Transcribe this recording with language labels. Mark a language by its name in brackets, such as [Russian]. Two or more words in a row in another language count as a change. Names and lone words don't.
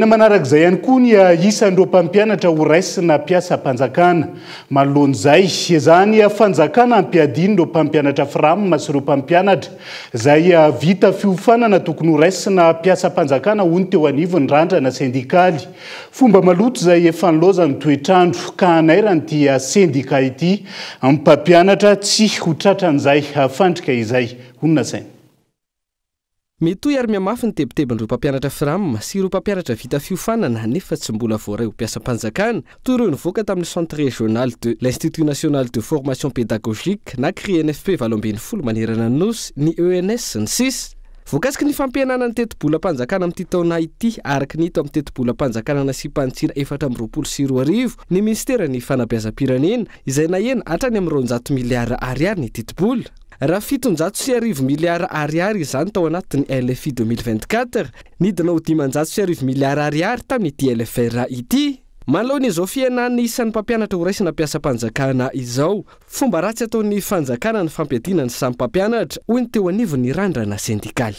[Malagasy] manarak'izay ihany koa ny isan'ireo mpampianatra ho raisina mpiasa mpanjakana manoloan'izay ezahany fanjakana ampiadiny ireo mpampianatra firamina sy ireo mpampianatra izay vita fiofana na tokony raisina mpiasa mpanjakana hoy ny teo anivony randrana sindikaly fomba maloto izay efa nilaozany toetrandro ka anairany ity sindika ity amin'ny mpampianatra tsy ho tratran'izay fandrika izay honina saina metoy ary miamafy ny tebitebin'ireo mpampianatra firamina sy ireo mpampianatra vita fiofanana nefa tsy mbola voaray ho mpiasa mpanjakana toy ireo nivoaka tamin'ny [French] centre régional de l'Institut national de formation pédagogique [Malagasy] na CRINFP 20 manerana ny nosy ny ENS ny 6 voakasiky ny fampianana ny teti-bola mpanjakana amin'ity taona ity araka ny hita amin'ny teti-bola mpanjakana na sy mpantsina 420 ny ministerany fanabeazam-pirenena izay nahena hatrany amin'ny 200 miliara ariary ny teti-bola raha 709 miliara ariary izany tao anatin'ny LFI 2024 nidina ho 509 miliara ariary tamin'ity LFR ity manao ny izao fiainan'ny isan'ny mpampianatra ho raisina mpiasa mpanjakana izao fomba ratsy ataon'ny fanjakana ny fampiadina ny samy mpampianatra hoy ny teo anivon'ny randrana sindikaly